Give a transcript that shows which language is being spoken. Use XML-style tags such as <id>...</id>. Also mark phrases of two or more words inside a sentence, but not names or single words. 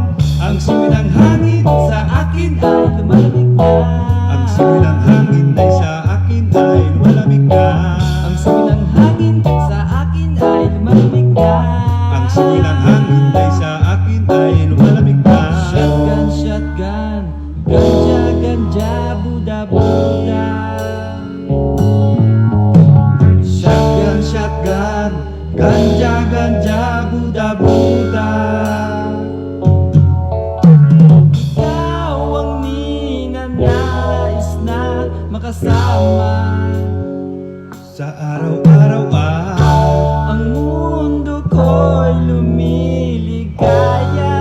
<tl>Ang simoy ng hangin sa akin ay lumalamig na. ang simoy ng hangin ay sa akin ay lumalamig na. Ang simoy ng hangin sa akin ay lumalamig na. Ang simoy ng hangin ay sa akin ay lumalamig na.</tl> <en>Shotgun, shotgun, ganja, ganja, buda, buda. Shotgun, shotgun, ganja, ganja, buda, buda.</en> <tl>Ikaw ang ninanais na makasama. Sa araw-araw Ang mundo ko'y lumiligaya.</tl>